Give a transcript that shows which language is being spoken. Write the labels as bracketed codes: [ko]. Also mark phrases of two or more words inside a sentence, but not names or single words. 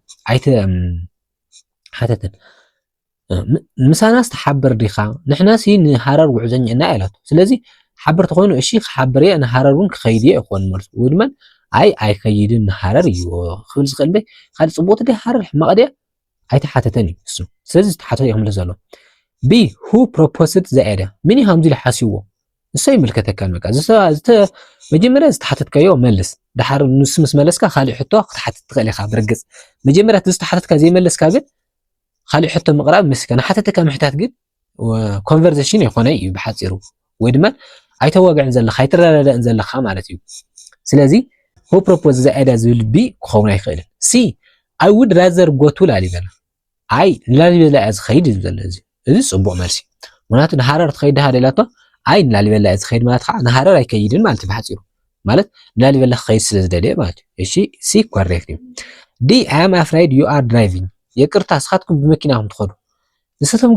[ti] ሓተተን ምሳና ዝተሓበር ዲኻ ንሕና ሲ ንሃረር ጉዕዘኛ ኢና ኢላቶ ስለዚ ሓበርቲ ኮይኑ እሺ ክሓበር እየ ንሃረር እውን ክኸይድ እየ ይኮን መልሱ ወይ ድማ ኣይከይድን ንሃረር እዩ ክብል ዝኽእል በይ ካልእ ፅቡቕቲ ድያ ሃረር ሕማቕ ድያ ኣይተሓተተን እዩ እሱ ስለዚ ዝተሓተተ እዩ ክምለስ ዘሎ [en] be who proposed the idea [ti] ምን እዩ ከምዚ ኢሉ ሓሲብዎ ንሱ ይምልከተካ በቃ መጀመርያ ዝተሓተትካዮ መልስ ድሓር ንሱ ምስ መለስካ ካሊእ ሕቶ ክትሓትት ትኽእል ኢኻ ብርግፅ መጀመርያ እቲ ዝተሓተትካ ዘይመለስካ ግን ካሊእ ሕቶ ምቕራብ ምስካ ንሓተትካ ምሕታት ግን ኮንቨርሴሽን ይኮነ እዩ ብሓፂሩ ወይ ድማ ኣይተዋግዕን ዘለካ ኣይተረዳድእን ዘለካ ማለት እዩ ስለዚ [en] who propose the idea [ti] ዝብል ቢ ክኸውን ኣይክእልን [en] so I would rather go to Lalibela [ti] አይ ንላሊበላ እያ ዝኸይድ እዩ ዘሎ እዚ ፅቡቕ መልሲ ምክንያቱ ንሃረር ትኸይድ ዲኻ ኢላቶ አይ ንላሊበላ እያ ዝኸይድ ማለት ከዓ ንሃረር ኣይከይድን ማለት እዩ ብሓፂሩ ማለት ንላሊበላ ክኸይድ ስለ ዝደልየ ማለት እዩ እሺ [en] so correct [ti] እዩ [en] the I am afraid you are driving [ti] የቅርታ ንስኻትኩም ብመኪናኩም ትኸዱ ንስቶም